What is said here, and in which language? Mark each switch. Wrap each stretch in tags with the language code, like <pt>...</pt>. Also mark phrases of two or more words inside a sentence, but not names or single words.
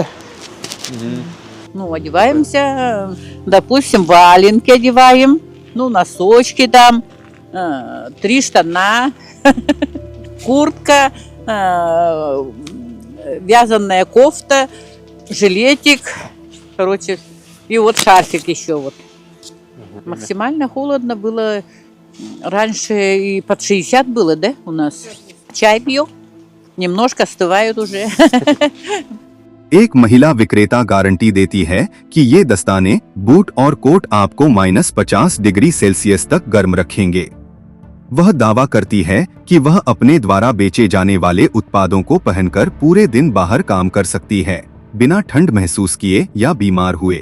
<ru>Ну, одеваемся, допустим, валенки одеваем, ну, носочки там, 3 штана, куртка, вязаная кофта, жилетик, короче, и вот шарфик еще вот. Максимально холодно было, раньше и под 60 было, да, у нас. Чай пьем, немножко остывают уже.</ru> <hi>एक महिला विक्रेता गारंटी देती है कि ये दस्ताने, बूट और कोट आपको -50</hi> <en>degree Celsius</en> <hi>तक गर्म रखेंगे। वह दावा करती है कि वह अपने द्वारा बेचे जाने वाले उत्पादों को पहनकर पूरे दिन बाहर काम कर सकती है, बिना ठंड महसूस किए या बीमार हुए।</hi>